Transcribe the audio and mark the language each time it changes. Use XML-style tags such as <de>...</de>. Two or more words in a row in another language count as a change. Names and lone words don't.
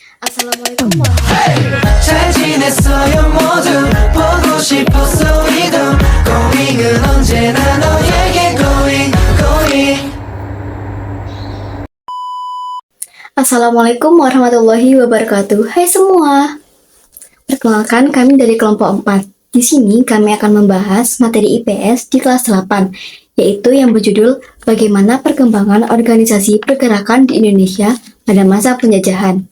<ar>السلام عليكم ورحمة الله</ar> <ko>잘 지냈어요 모두 보고 싶었어 이도 고민은 언제나 너에게 going.</ko> <ar>السلام عليكم ورحمة الله وبركاته.</ar> <id>Hai semua. Perkenalkan, kami dari kelompok 4. Di sini kami akan membahas materi IPS di kelas 8, yaitu yang berjudul Bagaimana Perkembangan Organisasi Pergerakan di Indonesia pada Masa Penjajahan.</id>